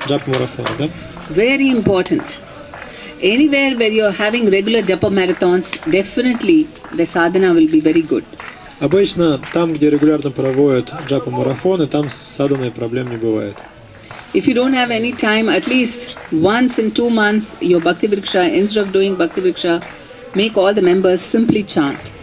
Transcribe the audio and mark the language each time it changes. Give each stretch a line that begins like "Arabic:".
English: Japa marathon, да? Very important. Anywhere where you're having regular japa marathons, definitely the sadhana will be very good.
Russian: Обычно там, где регулярно проводят джапа-марафоны, там с садханой проблем не бывает.
English: If you don't have any time, at least once in 2 months, your bhakti-vriksha, instead of doing bhakti-vriksha, make all the members simply chant.